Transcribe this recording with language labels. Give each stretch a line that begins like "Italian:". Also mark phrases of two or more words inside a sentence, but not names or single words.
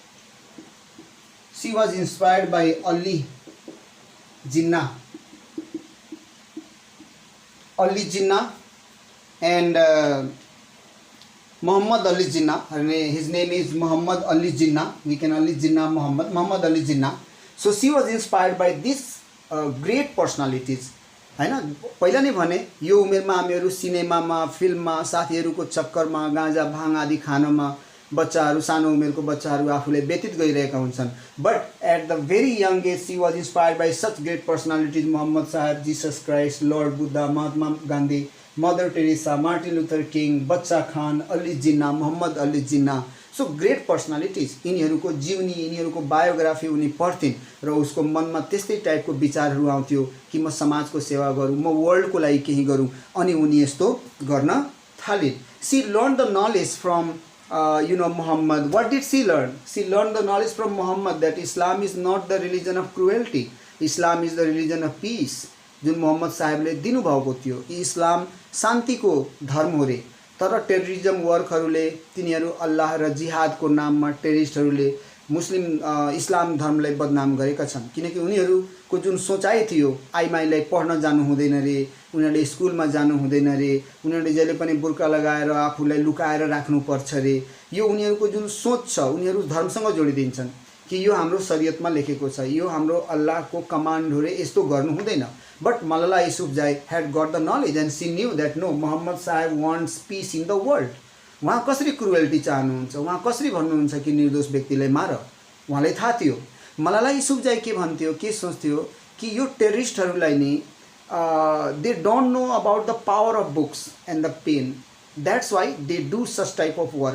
English: she was inspired by अली जिन्ना and Muhammad Ali Jinnah. His name is Muhammad Ali Jinnah. We can only Jinnah Muhammad Ali Jinnah. So she was inspired by these great personalities.
Nepali: हैन, पहिला नै भने यो उमेरमा हामीहरू सिनेमामा, फिल्ममा, साथीहरूको चक्करमा, गाँजा भाङ आदि खानमा बच्चाहरू, सानो उमेरको बच्चाहरू आफूले व्यतीत गरिरहेका हुन्छन्।
English: But at the very young age she was inspired by such great personalities, मोहम्मद साहब, जीसस क्राइस्ट, लॉर्ड बुद्धा, महात्मा गांधी, मदर टेरेसा, मार्टिन लुथर किङ, बच्चा खान, अली जिन्ना, मोहम्मद अली जिन्ना. so great personalities,
Nepali: यिनीहरूको जीवनी, यिनीहरूको बायोग्राफी उनी पढ्थिन् र उसको मनमा त्यस्तै टाइपको विचारहरू आउँथ्यो कि म समाजको सेवा गरौँ, म वर्ल्डको लागि केही गरौँ, अनि उनी यस्तो गर्न थालिन्.
English: she learn the knowledge from Muhammad. What did she learn? She learned the knowledge from Muhammad that Islam is not the religion of cruelty. Islam is the religion of peace.
Nepali: जुन मोहम्मद साहेबले दिनुभएको थियो कि इस्लाम शान्तिको धर्म हो रे, तर टेररिजम वर्कहरूले, तिनीहरू अल्लाह र जिहादको नाममा टेररिस्टहरूले मुस्लिम इस्लाम धर्मलाई बदनाम गरेका छन्। किनकि उनीहरूको जुन सोचाइ थियो, आइमाईलाई पढ्न जानु हुँदैन रे, उनीहरूले स्कुलमा जानु हुँदैन रे, उनीहरूले जहिले पनि बुर्का लगाएर आफूलाई लुकाएर राख्नुपर्छ रे, यो उनीहरूको जुन सोच छ, उनीहरू धर्मसँग जोडिदिन्छन् कि यो हाम्रो शरीयतमा लेखेको छ, यो हाम्रो अल्लाहको कमान्ड हो रे, यस्तो गर्नु हुँदैन।
English: बट मलाला युसुफजाई had got the knowledge and she knew that no, Muhammad Sahib wants peace in the world.
Nepali: उहाँ कसरी क्रुएल्टी चाहनुहुन्छ, उहाँ कसरी भन्नुहुन्छ कि निर्दोष व्यक्तिलाई मार, उहाँलाई थाहा थियो। मलाला युसुफजाई के भन्थ्यो, के सोच्थ्यो कि यो टेररिस्टहरूलाई नि
English: they don't know about the power of books and the pen, that's why they do such type of work.